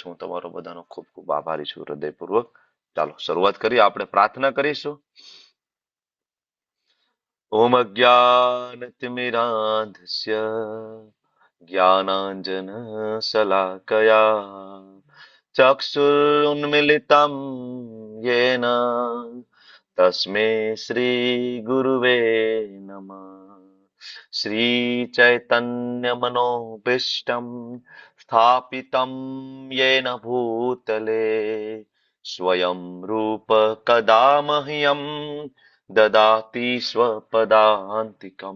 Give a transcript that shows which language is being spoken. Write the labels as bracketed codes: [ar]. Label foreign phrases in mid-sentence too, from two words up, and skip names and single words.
[gu] હું તમારો બધાનો ખૂબ ખૂબ આભારી છું હૃદયપૂર્વક. ચાલો શરૂઆત કરીએ. આપણે પ્રાર્થના કરીશું. [sa] ओम अज्ञानतिमिरांधस्य ज्ञानांजन शलाकया चक्षुरुन्मिलितं येन तस्मै श्रीगुरुवे नमः. श्रीचैतन्यमनोभीष्टं स्थापितं येन भूतले स्वयं रूप कदा मह्यं ददाति स्वपदान्तिकम्.